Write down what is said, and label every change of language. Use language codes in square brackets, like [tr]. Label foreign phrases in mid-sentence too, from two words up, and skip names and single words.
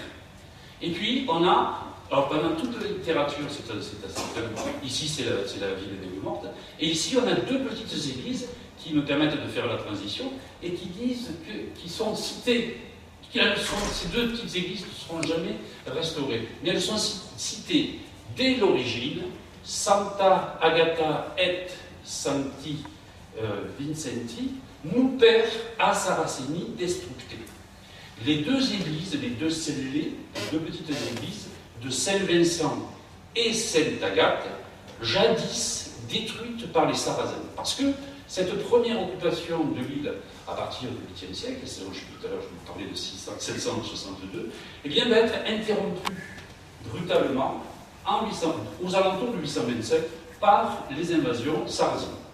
[fr] Et puis on a, alors pendant toute la littérature, c'est assez ici c'est la ville des mortes, et ici on a 2 petites églises qui nous permettent de faire la transition et qui disent qui sont citées, ces 2 petites églises ne seront jamais restaurées, mais elles sont citées dès l'origine, [la] Santa Agata et Santi Vincenti, Nuper a Saraceni destructe. [fr] Les 2 églises, les 2 cellulées, les 2 petites églises de Saint-Vincent et Sainte-Agathe, jadis détruites par les Sarrasins. Parce que cette première occupation de l'île à partir du 8e siècle, c'est tout à l'heure je vous parlais de 762, eh bien, va être interrompue brutalement aux alentours de 827 par les invasions sarrasines.